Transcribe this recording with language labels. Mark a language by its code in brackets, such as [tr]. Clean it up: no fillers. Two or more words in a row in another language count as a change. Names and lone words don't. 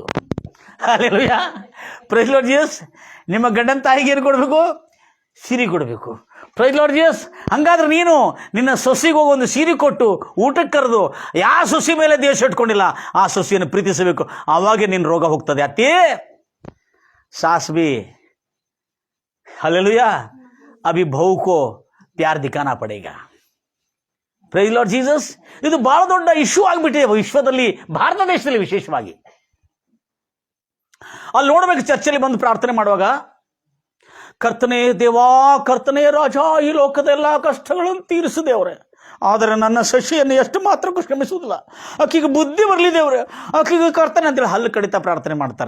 [kn] ಹಲ್ಲೆಲೂಯಾ. [en] Praise Lord Jesus. [kn] ನಿಮ್ಮ ಗಂಡನ ತಾಯಿಗೆ ಏನು ಕೊಡಬೇಕು? ಸೀರೆ ಕೊಡಬೇಕು. [en] Praise Lord Jesus. [kn] ಹಂಗಾದ್ರೆ ನೀನು ನಿನ್ನ ಸೊಸಿಗೆ ಹೋಗಿ ಒಂದು ಸೀರೆ ಕೊಟ್ಟು ಊಟಕ್ಕೆ ಕರೆದು ಯಾವ ಸೊಸಿ ಮೇಲೆ ದ್ವೇಷ ಇಟ್ಕೊಂಡಿಲ್ಲ ಆ ಸೊಸಿಯನ್ನು ಪ್ರೀತಿಸಬೇಕು. ಆವಾಗೇ ನಿನ್ನ ರೋಗ ಹೋಗ್ತದೆ. [hi] ಅತ್ತೇ सास भी हालेलुया अभी बहू को प्यार दिखाना पड़ेगा. [en] Praise Lord Jesus. [kn] ಇದು ಬಹಳ ದೊಡ್ಡ ಇಶ್ಯೂ ಆಗಿಬಿಟ್ಟಿದೆ ವಿಶ್ವದಲ್ಲಿ, ಭಾರತ ದೇಶದಲ್ಲಿ ವಿಶೇಷವಾಗಿ. ಅಲ್ಲಿ ನೋಡ್ಬೇಕು, ಚರ್ಚಲ್ಲಿ ಬಂದು ಪ್ರಾರ್ಥನೆ ಮಾಡುವಾಗ ಕರ್ತನೇ ದೇವಾ, ಕರ್ತನೇ ರಾಜ, ಈ ಲೋಕದ ಎಲ್ಲ ಕಷ್ಟಗಳನ್ನು ತೀರಿಸು ದೇವ್ರೆ, ಆದರೆ ನನ್ನ ಶಶಿಯನ್ನು ಎಷ್ಟು ಮಾತ್ರಕ್ಕೂ ಕ್ಷಮಿಸುವುದಿಲ್ಲ, ಆಕೆಗೆ ಬುದ್ಧಿ ಬರಲಿ ದೇವ್ರೆ, ಆಕೆಗೆ ಕರ್ತನೆ ಅಂತೇಳಿ ಹಲ್ಲು ಕಡಿತಾ ಪ್ರಾರ್ಥನೆ ಮಾಡ್ತಾರೆ.